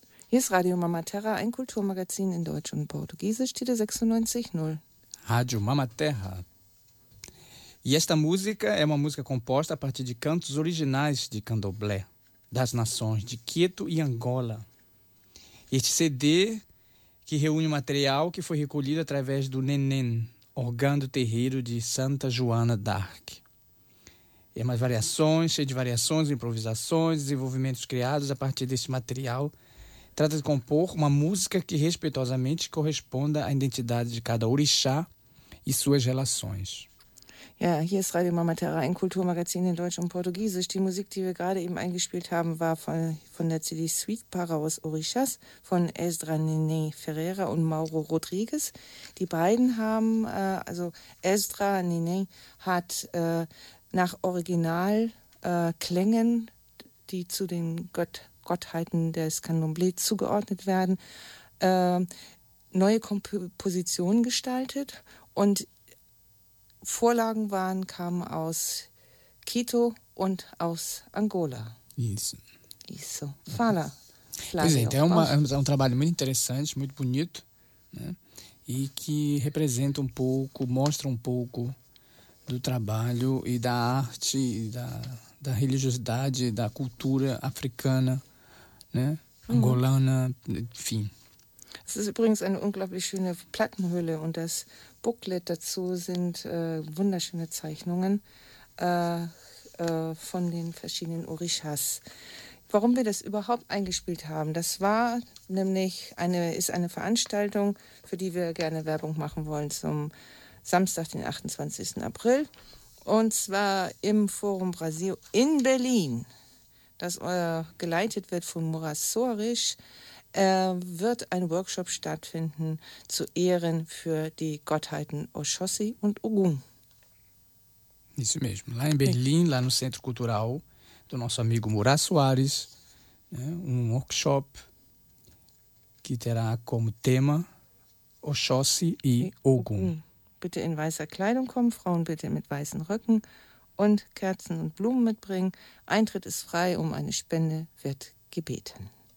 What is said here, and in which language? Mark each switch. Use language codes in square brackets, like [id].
[de] Hier ist Radio Mama Terra, ein Kulturmagazin in Deutsch und Portugiesisch, Titel 96.0. Radio Mama Terra. [pt] E esta música é uma música composta a partir de cantos originais de Candomblé, das nações de Quito e Angola. Este CD, que reúne o material que foi recolhido através do Nenen, órgão do terreiro de Santa Joana d'Arc. É umas variações, cheio de variações, improvisações, desenvolvimentos criados a partir desse material. Trata de compor uma música que respeitosamente corresponda à identidade de cada orixá e suas relações. [de] Ja, hier ist Radio Mama Terra, ein Kulturmagazin in Deutsch und Portugiesisch. Die Musik, die wir gerade eben eingespielt haben, war von der CD Sweet Para aus Orixás von Ezra Nené Ferreira und Mauro Rodrigues. Die beiden haben, also Ezra Nené hat nach Originalklängen, die zu den Gottheiten des Candomblé zugeordnet werden, neue Kompositionen gestaltet und Vorlagen waren, kamen aus Quito und aus Angola. [pt] Isso. Fala. Pois é, então é um trabalho muito interessante, muito bonito, né? E que representa um pouco, mostra um pouco do trabalho e da arte, e da religiosidade, da cultura africana, né? Angolana, enfim. [de] Es ist übrigens eine unglaublich schöne Plattenhülle und das Booklet dazu sind wunderschöne Zeichnungen von den verschiedenen Orishas. Warum wir das überhaupt eingespielt haben, das war nämlich eine Veranstaltung, für die wir gerne Werbung machen wollen, zum Samstag, den 28. April. Und zwar im Forum Brasil in Berlin, das geleitet wird von Moraes Soares. Wird ein Workshop stattfinden zu Ehren für die Gottheiten Oshossi und Ogum. [pt] Isso mesmo. Lá em Berlim, lá no Centro Cultural do nosso amigo Moraes Soares, né, workshop que terá como tema Oshossi e Ogum. [de] Bitte in weißer Kleidung kommen, Frauen bitte mit weißen Röcken und Kerzen und Blumen mitbringen. Eintritt ist frei, um eine Spende wird gebeten.